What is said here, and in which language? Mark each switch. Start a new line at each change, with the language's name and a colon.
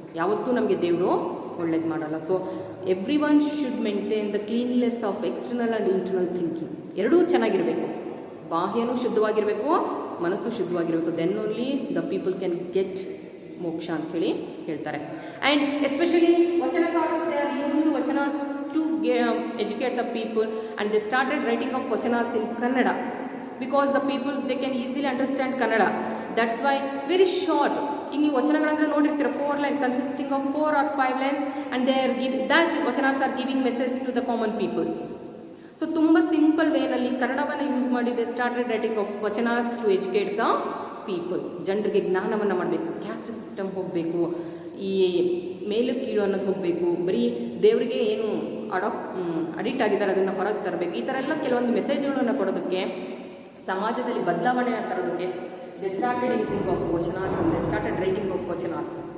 Kannada: ಯಾವತ್ತೂ ನಮಗೆ ದೇವರು ಒಳ್ಳೇದು ಮಾಡಲ್ಲ.
English: So every one should maintain the cleanliness of external and internal thinking.
Kannada: ಎರಡೂ ಚೆನ್ನಾಗಿರಬೇಕು, ಬಾಹ್ಯನೂ ಶುದ್ಧವಾಗಿರಬೇಕು, ಮನಸ್ಸು ಶುದ್ಧವಾಗಿರಬೇಕು.
English: then only the people can get moksha
Kannada: ಅಂಥೇಳಿ ಹೇಳ್ತಾರೆ.
English: And especially vachanakaras they are used vachanas to educate the people, and they started writing of vachanas in Kannada because the people they can easily understand Kannada. That's why very short in vachanagalanದ್ರೆ
Kannada: ನೋಡಿರ್ತೀರ
English: 4 lines consisting of 4 or 5 lines, and they are giving that vachanas are giving message to the common people. So
Kannada: ತುಂಬ simple ವೇನಲ್ಲಿ ಕನ್ನಡವನ್ನು use ಮಾಡಿ
English: they started writing of vachanas to educate the people.
Kannada: ಜನರಿಗೆ ಜ್ಞಾನವನ್ನು ಮಾಡಬೇಕು, caste system ಹೋಗಬೇಕು, ಈ ಮೇಲು ಕೀಳು ಅನ್ನೋದು ಹೋಗಬೇಕು, ಬರೀ ದೇವರಿಗೆ ಏನು ಅಡಿಕ್ಟ್ ಆಗಿದ್ದಾರೆ ಅದನ್ನು ಹೊರಗೆ ತರಬೇಕು. ಈ ಥರ ಎಲ್ಲ ಕೆಲವೊಂದು ಮೆಸೇಜ್ಗಳನ್ನು ಕೊಡೋದಕ್ಕೆ, ಸಮಾಜದಲ್ಲಿ ಬದಲಾವಣೆಯನ್ನು ತರೋದಕ್ಕೆ
English: they started using of vachanas
Kannada: and they started writing of vachanas.